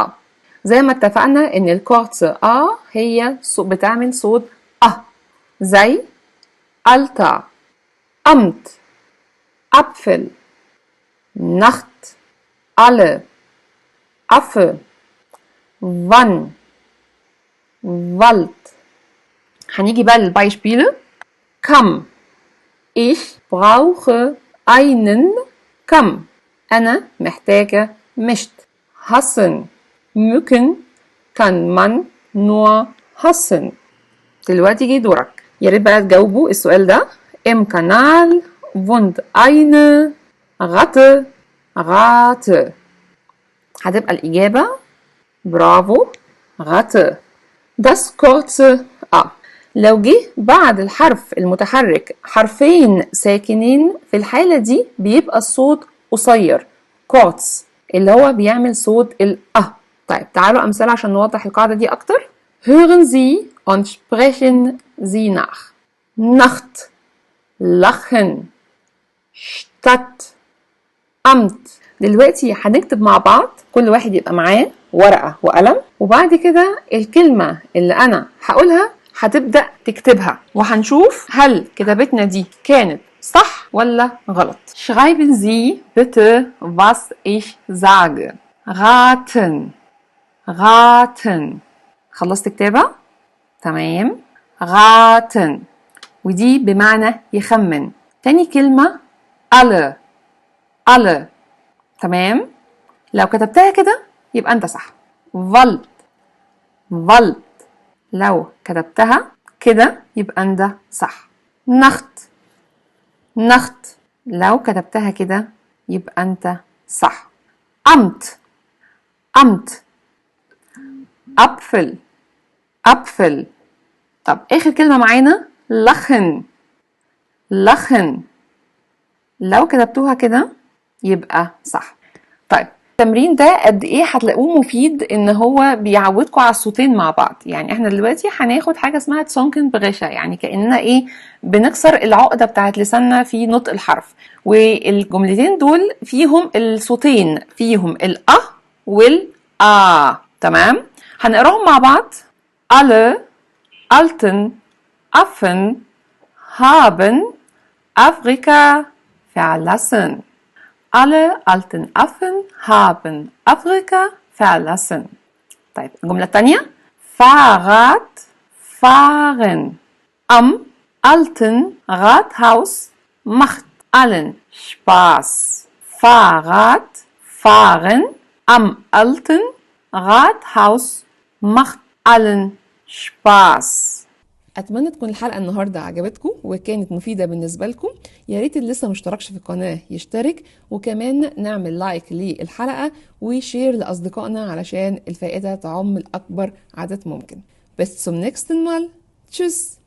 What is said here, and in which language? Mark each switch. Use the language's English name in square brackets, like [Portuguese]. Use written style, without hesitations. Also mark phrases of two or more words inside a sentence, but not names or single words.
[Arabic] زي ما اتفقنا ان الكورتس آ هي بتعمل صوت زي ألتا [German] Amt Apfel Nacht alle Affe wann Wald. [Arabic] هنيجي بقى للبايشبيله. [German] كم Ich brauche einen Kamm. [Arabic] أنا محتاجة مشط. [German] Hassen Mücken kann man nur hassen. [Arabic] دلوقتي جه دورك. يا ريت بقى تجاوبوا السؤال ده. [German] Im Kanal wohnt eine Ratte Rate. [Arabic] هتبقى الإجابة برافو Ratte. [German] Das kurze A. [Arabic] لو جه بعد الحرف المتحرك حرفين ساكنين في الحالة دي بيبقى الصوت قصير كوتس اللي هو بيعمل صوت طيب تعالوا أمثلة عشان نوضح القاعدة دي أكتر. [German] Hören Sie und sprechen Sie nach. Nacht, lachen, Stadt, Amt. [Arabic] دلوقتي هنكتب مع بعض، كل واحد يبقى معاه ورقة وقلم، وبعد كده الكلمة اللي أنا هقولها هتبدأ تكتبها، وهنشوف هل كتابتنا دي كانت صح ولا غلط. [German] Schreiben Sie bitte, was ich sage. Raten, raten. [Arabic] خلصت كتابة؟ تمام. raten ودي بمعنى يخمن. تاني كلمة [German] alle، alle. [Arabic] تمام. لو كتبتها كده يبقى انت صح. [German] wollt، wollt. [Arabic] لو كتبتها كده يبقى انت صح. [German] nacht، nacht. [Arabic] لو كتبتها كده يبقى انت صح. [German] amt، amt. apfel، apfel. [Arabic] طب اخر كلمة معانا [German] lachen، lachen. [Arabic] لو كتبتوها كده يبقى صح. طيب التمرين ده قد ايه هتلاقوه مفيد ان هو بيعودكم على الصوتين مع بعض. يعني احنا دلوقتي هناخد حاجه اسمها [German] Zungen brecher, [Arabic] يعني كاننا ايه بنكسر العقده بتاعت لساننا في نطق الحرف، والجملتين دول فيهم الصوتين، فيهم الأ والآ. تمام. هنقراهم مع بعض. [German] alle alten Affen haben Afrika verlassen. Alle alten Affen haben Afrika verlassen. [Arabic] طيب الجملة الثانية. [German] Fahrrad fahren am alten Rathaus macht allen Spaß. Fahrrad fahren am alten Rathaus macht allen Spaß. [Arabic] اتمنى تكون الحلقه النهارده عجبتكم وكانت مفيده بالنسبه لكم. يا ريت اللي لسه مشتركش في القناه يشترك، وكمان نعمل لايك للحلقه وشير لاصدقائنا علشان الفائده تعم لاكبر عدد ممكن. [German] Bis zum nächsten Mal. Tschüss.